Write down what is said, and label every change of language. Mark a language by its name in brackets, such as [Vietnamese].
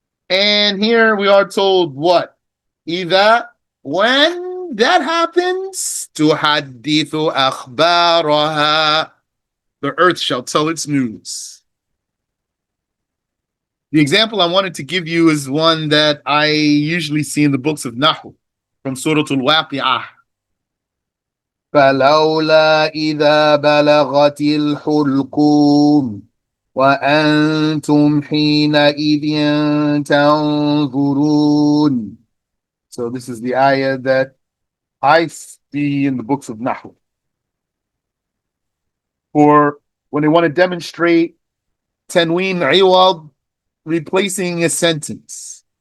[English] And here we are told what? Either when that happens, [Arabic] تحدث أخبارها. [English] The earth shall tell its news. The example I wanted to give you is one that I usually see in the books of Nahu from Surah Al-Waqi'ah. [Arabic] فلولا إذا بلغت الحلقوم وأنتم حينئذ تنظرون. [English] So this is the ayah that I see in the books of Nahu. For when they want to demonstrate Tanween Iwad replacing a sentence.